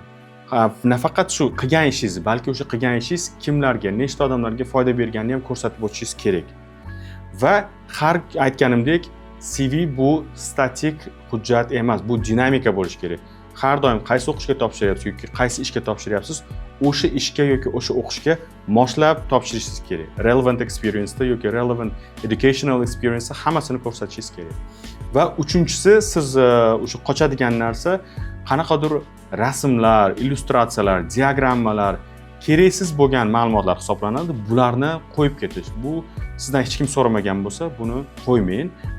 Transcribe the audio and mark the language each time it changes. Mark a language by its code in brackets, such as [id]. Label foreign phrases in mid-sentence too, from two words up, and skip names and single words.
[uz] Nafaqat shu qilgan ishingiz, balki o'sha qilgan ishingiz kimlarga, nechta odamlarga foyda berganini ham ko'rsatib o'tishingiz kerak. Va har aytganimdek, CV bu statik hujjat emas, bu dinamika bo'lishi kerak. Har doim qaysi o'qishga topshiryapsiz yoki qaysi ishga topshiryapsiz, o'sha ishga yoki o'sha o'qishga moslab topshirishingiz kerak. [en] Relevant experience yoki relevant educational experience [uz] hammasini ko'rsatishingiz kerak. Va uchinchisi, siz o'sha qochadigan narsa qanaqadir rasmlar, illyustratsiyalar, diagrammalar, keraksiz bo'lgan ma'lumotlar hisoblanadi. Bularni qo'yib ketish. Bu sizdan hech kim so'ramagan bo'lsa, buni qo'ymang.